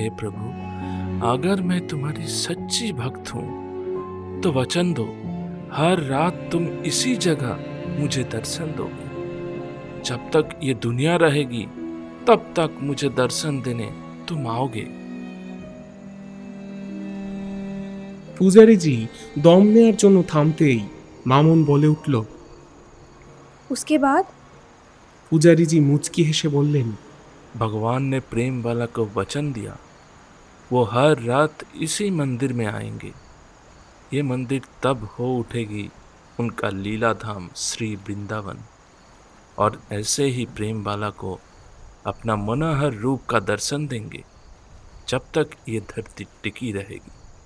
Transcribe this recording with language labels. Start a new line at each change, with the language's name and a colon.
Hindi: हे प्रभु, अगर मैं तुम्हारी सच्ची भक्त हूं तो वचन दो, हर रात तुम इसी जगह मुझे दर्शन दोगे। जब तक ये दुनिया रहेगी तब तक मुझे दर्शन देने तुम आओगे।
Bangla: পূজারীজি দম নেওয়ার জন্য থামতেই মামুন বলে উঠল।
Hindi: उसके बाद
Bangla: পূজারীজি মুচকি হেসে বললেন,
Hindi: भगवान ने प्रेम वाला को वचन दिया, वो हर रात इसी मंदिर में आएंगे। ये मंदिर तब हो उठेगी उनका लीला धाम श्री वृंदावन, और ऐसे ही प्रेम वाला को अपना मनोहर रूप का दर्शन देंगे जब तक ये धरती टिकी रहेगी।